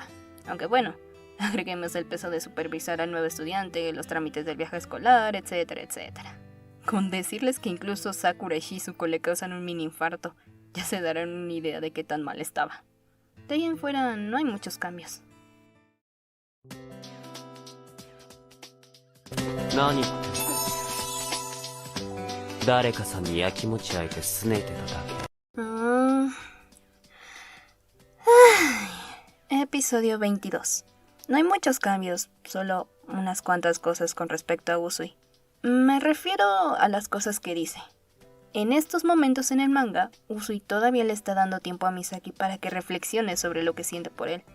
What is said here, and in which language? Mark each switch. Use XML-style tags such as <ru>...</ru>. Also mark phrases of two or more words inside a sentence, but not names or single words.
<es>Aunque bueno, agreguemos el peso de supervisar al nuevo estudiante, los trámites del viaje escolar, etcétera, etcétera. Con decirles que incluso Sakura y Shizuko le causan un mini infarto, ya se darán una idea de qué tan mal estaba. De ahí en fuera no hay muchos cambios. Nani?</es> <ja>誰かさんにやきもち焼いてすねてただけ。</ja> <es>Episodio 22. No hay muchos cambios, solo unas cuantas cosas con respecto a Usui. Me refiero a las cosas que dice. En estos momentos en el manga, Usui todavía le está dando tiempo a Misaki para que reflexione sobre lo que siente por él.</es>